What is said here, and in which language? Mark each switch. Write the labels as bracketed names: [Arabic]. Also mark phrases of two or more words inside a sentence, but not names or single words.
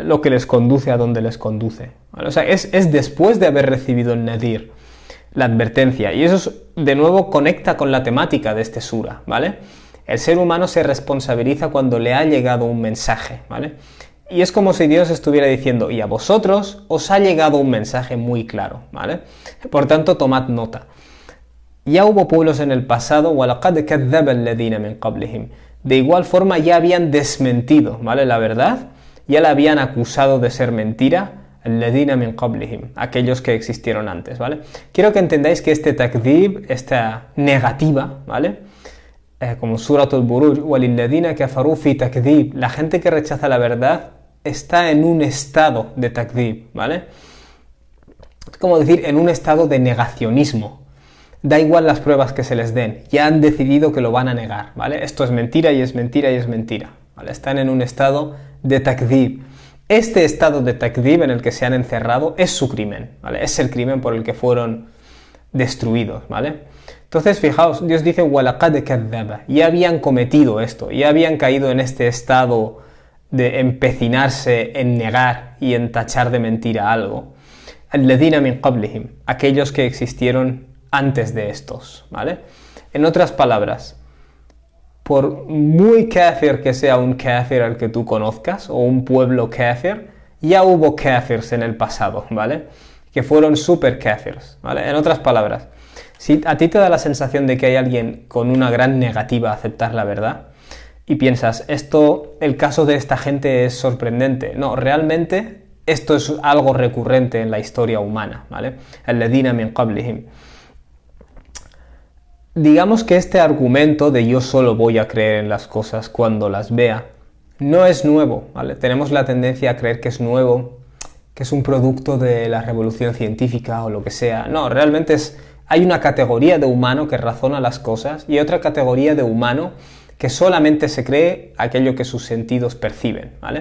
[Spanish] Lo que les conduce a donde les conduce, ¿vale? O sea, es después de haber recibido el nadir, la advertencia, y eso de nuevo conecta con la temática de este sura, ¿vale? El ser humano se responsabiliza cuando le ha llegado un mensaje, ¿vale? Y es como si Dios estuviera diciendo, y a vosotros os ha llegado un mensaje muy claro, ¿vale? Por tanto, tomad nota. Ya hubo pueblos en el pasado, [Arabic] وَلَقَدْ كَذَّبَ الَّذِينَ مِنْ قَبْلِهِمْ. [Spanish] De igual forma ya habían desmentido, ¿vale? La verdad, ya la habían acusado de ser mentira, [Arabic] الَّذِينَ مِنْ قَبْلِهِمْ, [Spanish] aquellos que existieron antes, ¿vale? Quiero que entendáis que este takdib, esta negativa, ¿vale? Como Suratul Buruj, [Arabic] وَلِلَّذِينَ كَفَرُوا فِي تَكْذِيب, [Spanish] la gente que rechaza la verdad está en un estado de takdib, ¿vale? Es como decir, en un estado de negacionismo. Da igual las pruebas que se les den, ya han decidido que lo van a negar, ¿vale? Esto es mentira y es mentira y es mentira, ¿vale? Están en un estado de takdib. Este estado de takdib en el que se han encerrado es su crimen, ¿vale? Es el crimen por el que fueron destruidos, ¿vale? Entonces, fijaos, Dios dice, [Arabic] وَلَقَدْ كَذَّبَ, [Spanish] ya habían cometido esto, ya habían caído en este estado de empecinarse en negar y en tachar de mentira algo. [Arabic] الَّذِينَ مِنْ قَبْلِهِمْ, [Spanish] aquellos que existieron antes de estos, ¿vale? En otras palabras, por muy kafir que sea un kafir al que tú conozcas, o un pueblo kafir, ya hubo kafirs en el pasado, ¿vale? Que fueron super kafirs, ¿vale? En otras palabras, si a ti te da la sensación de que hay alguien con una gran negativa a aceptar la verdad, y piensas, el caso de esta gente es sorprendente. No, realmente esto es algo recurrente en la historia humana, ¿vale? [Arabic] الَّذِينَ مِنْ قَبْلِهِمْ. [Spanish] Digamos que este argumento de yo solo voy a creer en las cosas cuando las vea, no es nuevo, ¿vale? Tenemos la tendencia a creer que es nuevo, que es un producto de la revolución científica o lo que sea. No, realmente hay una categoría de humano que razona las cosas y otra categoría de humano que solamente se cree aquello que sus sentidos perciben, ¿vale?